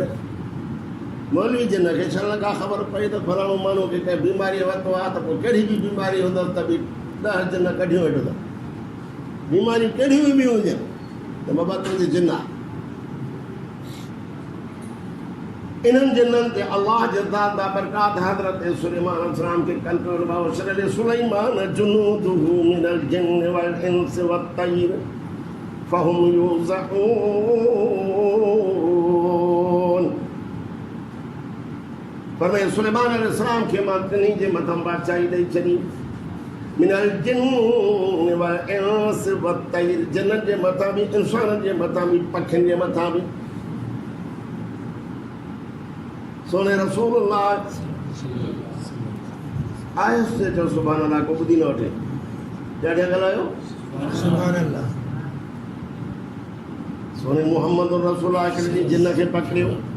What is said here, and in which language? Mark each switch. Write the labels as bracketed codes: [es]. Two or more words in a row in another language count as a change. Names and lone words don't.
[sd] मौलवी जिन्न खे छा लॻा ख़बर पई त फलाणो माण्हू खे कंहिं बीमारी वरितो आहे त पोइ कहिड़ी बि बीमारी हूंदसि त बि 10 जिन्न कढियूं वेठो अथव। बीमारियूं कहिड़ियूं बि हुजनि त बाबा तुंहिंजी जिन्न आहे। इन्हनि जिन्ननि ते अल्लाह जे ज़ात बाबरकात हज़रत सुलेमान अलैहिस्सलाम खे कंट्रोल हुओ। [ar] شرل سليمان جنوده من الجن والإنس والطير فهم يوزعون. [sd] फरमाए सुलेमान अलैहिस्सलाम खे मां टिनी जे मथां बादशाही ॾेई छॾी। [ar] من الجن والإنس والطير, [sd] जिन्ननि जे मथां बि, इंसाननि जे मथां बि, पखियुनि जे मथां बि। सोने रसूलुल्लाह आहिस्ते चओ [ar] سبحان الله, [sd] को ॿुधी न वठे। ॾाढा ॻाल्हायो [ar] سبحان الله. [sd] सोने मुहम्मद रसूलुल्लाह हिकिड़े ॾींहुं जिन्न खे पकड़ियो।